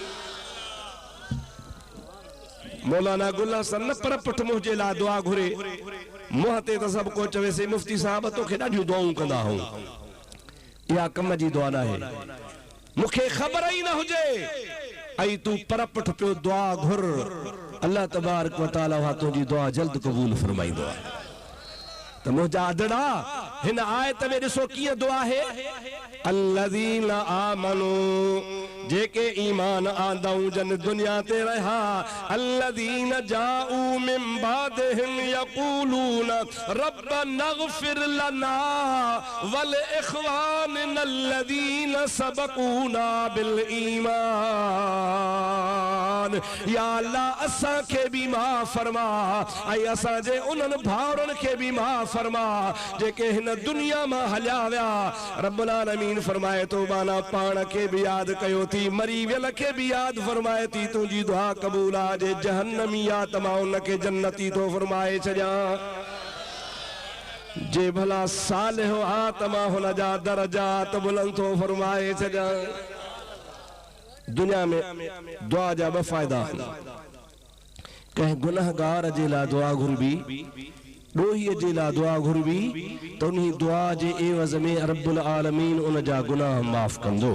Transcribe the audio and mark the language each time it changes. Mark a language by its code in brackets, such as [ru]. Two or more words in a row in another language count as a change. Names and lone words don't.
[sd] मौलाना गुल हसन पर पुठ मुंहिंजे लाइ दुआ घुरे मुंह ते त सभु को चवेसि मुफ्ती साहब तोखे ॾाढियूं दुआऊं कंदा हूं इहा कम जी दुआ न आहे मूंखे ख़बर ई न हुजे ऐं तू पर पुठ पियो दुआ घुर अल्लाह [ar] تبارك وتعالى [sd] तुझी दुआ जल्द कबूल फरमाइंदो त मुंहिंजा अदड़ा हिन आयत में ॾिसो कीअं दुआ है, [ar] الذين آمنوا [sd] जेके ईमान आंदऊं जन दुनिया ते रहा, [ar] الذين جاءوا من بعدهم يقولون ربنا اغفر لنا ولإخواننا الذين سبقونا بالإيمان. [sd] या अल्लाह असां के भी माफ़ फरमा ऐं असां जे उन्हनि भाउरनि के भी माफ़ फरमा जेके हिन दुनिया मां हलिया विया। रब्बुल आलमीन फरमाए तो माना पाण के भी याद कयो थी, मरी वियल के भी याद फरमाए थी, तुंहिंजी दुआ क़बूल आ जे जहन्नमी आ तमां उनके जन्नती तो फरमाए छॾिया, जे भला सालिह आ तमां हुन जा दरजात बुलंद तो फरमाए छॾिया। दुनिया में दुआ जा ॿ फ़ाइदा आहिनि, कंहिं गुनहगार जे लाइ दुआ घुरबी, ॾोहीअ जे लाइ दुआ घुरबी त उन दुआ जे एवज़ में रब्बुल आलमीन उन जा गुनाह माफ़ कंदो।